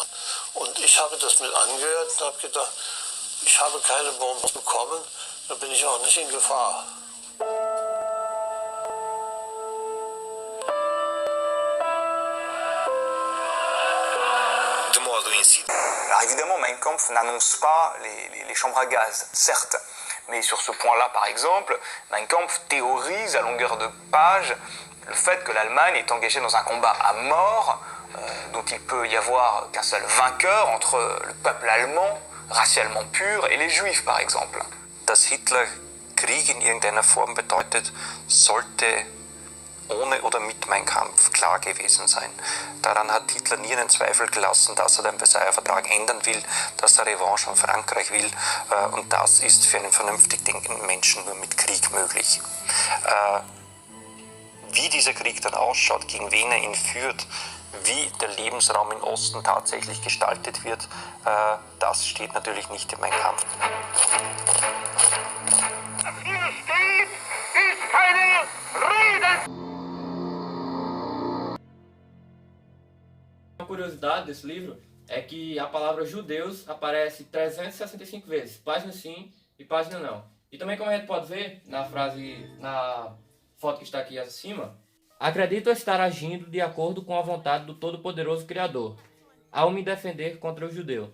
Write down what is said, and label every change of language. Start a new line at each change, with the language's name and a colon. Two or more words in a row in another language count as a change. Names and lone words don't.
German: Und ich habe das mit angehört und habe gedacht, ich habe keine Bonbons bekommen, da bin ich auch nicht in Gefahr.
French: Évidemment, Mein Kampf n'annonce pas les chambres à gaz, certes. Mais sur ce point-là, par exemple, Mein Kampf théorise à longueur de page le fait que l'Allemagne est engagée dans un combat à mort, dont il peut y avoir qu'un seul vainqueur entre le peuple allemand, racialement pur, et les Juifs, par exemple.
German: Dass Hitler Krieg in irgendeiner Form bedeutet, sollte ohne oder mit Mein Kampf klar gewesen sein. Daran hat Hitler nie einen Zweifel gelassen, dass er den Versailler Vertrag ändern will, dass er Revanche an Frankreich will, und das ist für einen vernünftig denkenden Menschen nur mit Krieg möglich. Wie dieser Krieg dann ausschaut, gegen wen er ihn führt, wie der Lebensraum im Osten tatsächlich gestaltet wird, das steht natürlich nicht in Mein Kampf. Hier steht, ist keine Rede!
Portuguese: Uma curiosidade desse livro é que a palavra judeus aparece 365 vezes, página sim e página não. E também, como a gente pode ver na foto que está aqui acima, acredito estar agindo de acordo com a vontade do Todo-Poderoso Criador, ao me defender contra o judeu.